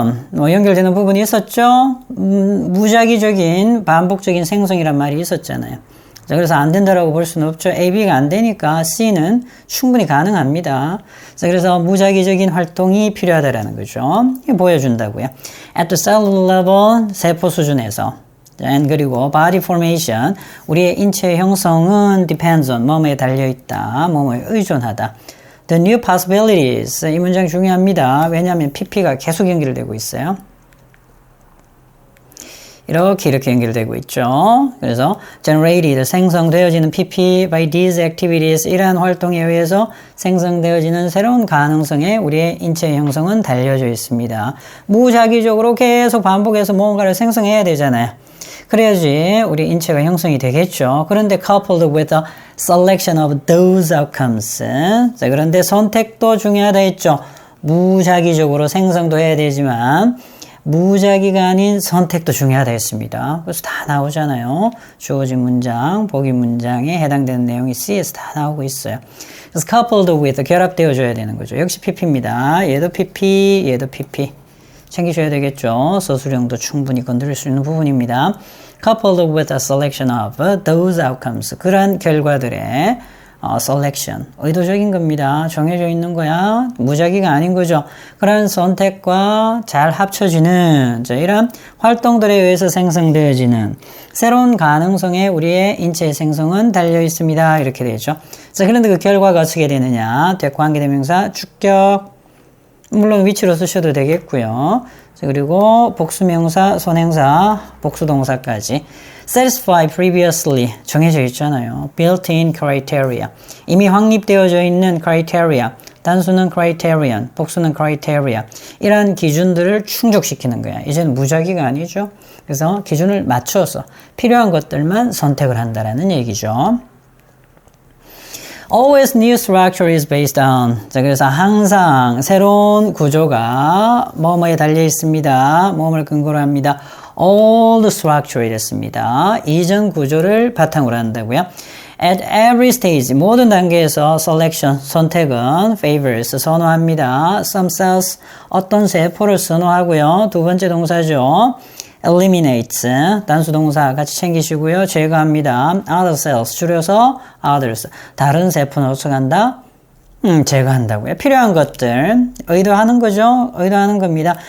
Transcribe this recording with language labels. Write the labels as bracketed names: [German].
[Korean] 뭐 연결되는 부분이 있었죠? 무작위적인, 반복적인 생성이란 말이 있었잖아요. 자, 그래서 안 된다라고 볼 수는 없죠. A, B가 안 되니까 C는 충분히 가능합니다. 자, 그래서 무작위적인 활동이 필요하다라는 거죠. 이게 보여준다고요. [English] At the cellular level, [Korean] 세포 수준에서. And 그리고 [English] body formation, [Korean] 우리의 인체 형성은 [English] depends on, [Korean] 뭐뭐에 달려있다, 뭐뭐에 의존하다. [English] The new possibilities, [Korean] 이 문장 중요합니다. 왜냐하면 PP가 계속 연결되고 있어요. 이렇게 연결되고 있죠. 그래서 generated, 생성되어지는 PP [English] by these activities, [Korean] 이러한 활동에 의해서 생성되어지는 새로운 가능성에 우리의 인체 형성은 달려져 있습니다. 무작위적으로 계속 반복해서 뭔가를 생성해야 되잖아요. 그래야지 우리 인체가 형성이 되겠죠. 그런데 [English] coupled with the selection of those outcomes. [Korean] 자, 그런데 선택도 중요하다 했죠. 무작위적으로 생성도 해야 되지만 무작위가 아닌 선택도 중요하다 했습니다. 그래서 다 나오잖아요. 주어진 문장, 보기 문장에 해당되는 내용이 C에서 다 나오고 있어요. 그래서 [English] coupled with, [Korean] 결합되어줘야 되는 거죠. 역시 PP입니다. 얘도 PP, 얘도 PP. 챙기셔야 되겠죠. 서술형도 충분히 건드릴 수 있는 부분입니다. [English] coupled with a selection of those outcomes. [Korean] 그러한 결과들의 selection, 의도적인 겁니다. 정해져 있는 거야. 무작위가 아닌 거죠. 그런 선택과 잘 합쳐지는 이런 활동들에 의해서 생성되어지는 새로운 가능성에 우리의 인체의 생성은 달려 있습니다. 이렇게 되죠. 자, 그런데 그 결과가 어떻게 되느냐? 관계대명사 주격 물론 위치로 쓰셔도 되겠고요. 자, 그리고 복수명사, 선행사, 복수동사까지. [English] satisfy previously [Korean] 정해져 있잖아요. [English] built-in criteria. [Korean] 이미 확립되어져 있는 criteria. 단수는 criterion, 복수는 criteria. 이러한 기준들을 충족시키는 거야. 이제는 무작위가 아니죠. 그래서 기준을 맞춰서 필요한 것들만 선택을 한다라는 얘기죠. [English] Always new structure is based on. [Korean] 자, 그래서 항상 새로운 구조가 뭐뭐에 달려 있습니다. 뭐뭐를 근거로 합니다. [English] Old structure [Korean] 이랬습니다. 이전 구조를 바탕으로 한다고요. [English] At every stage, [Korean] 모든 단계에서 [English] selection, [Korean] 선택은 [English] favors, [Korean] 선호합니다. [English] Some cells, [Korean] 어떤 세포를 선호하고요. 두 번째 동사죠. eliminates, 단수 동사 같이 챙기시고요. 제거합니다. [English] other cells, [Korean] 줄여서 others, 다른 세포는 어떻게 한다? 제거한다고요. 필요한 것들, 의도하는 거죠. 의도하는 겁니다.